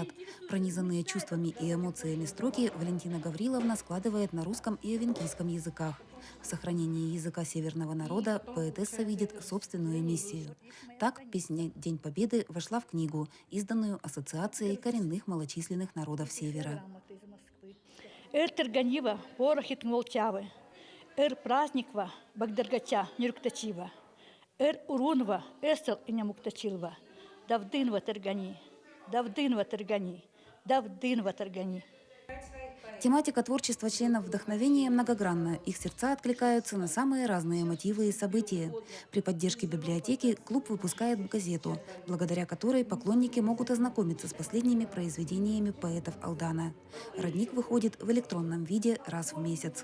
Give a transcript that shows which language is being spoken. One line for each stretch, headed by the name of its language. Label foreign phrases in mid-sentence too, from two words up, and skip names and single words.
Russian: Пронизанные чувствами и эмоциями строки Валентина Гавриловна складывает на русском и эвенкийском языках. В сохранении языка северного народа поэтесса видит собственную миссию. Так песня «День Победы» вошла в книгу, изданную Ассоциацией коренных малочисленных народов Севера.
Evenki: «Эр терганива, порохит молчавы, эр праздниква, багдергача нюрктачива. Эр урунва, эсел и нямуктачилва, давдынва тергани, давдынва тергани, давдынва тергани».
Russian: Тематика творчества членов «Вдохновения» многогранна. Их сердца откликаются на самые разные мотивы и события. При поддержке библиотеки клуб выпускает газету, благодаря которой поклонники могут ознакомиться с последними произведениями поэтов Алдана. Родник выходит в электронном виде раз в месяц.